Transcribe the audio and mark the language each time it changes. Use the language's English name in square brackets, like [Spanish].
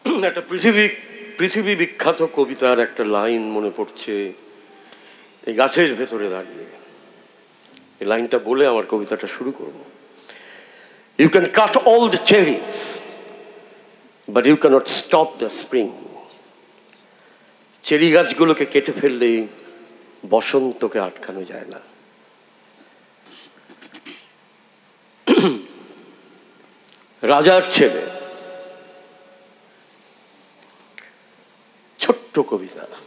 [Bangla] একটা পৃথিবী বিখ্যাত কবিতার একটা লাইন মনে পড়ছে, এই গাছের ভেতরে দাঁড়িয়ে। এই লাইনটা বলে আমার কবিতাটা শুরু করব। [English] You can cut all the cherries, but you cannot stop the spring. [Bangla] Cherry গাছগুলোকে কেটে ফেললে বসন্তকে আটকানো যায় না। রাজার ছেলে, ছোট্ট কবিতা।